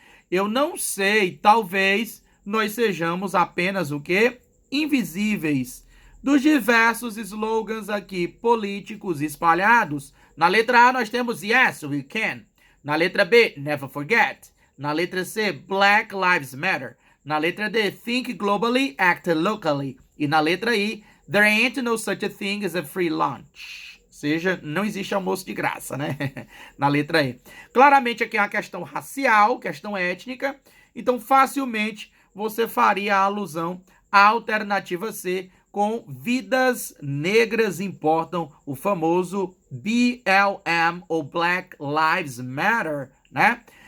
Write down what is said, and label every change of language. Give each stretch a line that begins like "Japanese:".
Portuguese: Eu não sei, talvez nós sejamos apenas o quê? Invisíveis. Dos diversos slogans aqui políticos espalhados, na letra A nós temos
English: Yes, we can.
Portuguese: Na letra B,
English: Never forget.
Portuguese: Na letra C,
English: Black Lives Matter.
Portuguese: Na letra D,
English: Think globally, act locally.
Portuguese: E na letra I,
English: There ain't no such a thing as a free lunch.
Portuguese: Ou seja, não existe almoço de graça, né? Na letra E. Claramente aqui é uma questão racial, questão étnica. Então, facilmente, você faria a alusão à alternativa C, com vidas negras importam, o famoso BLM, ou Black Lives Matter, né?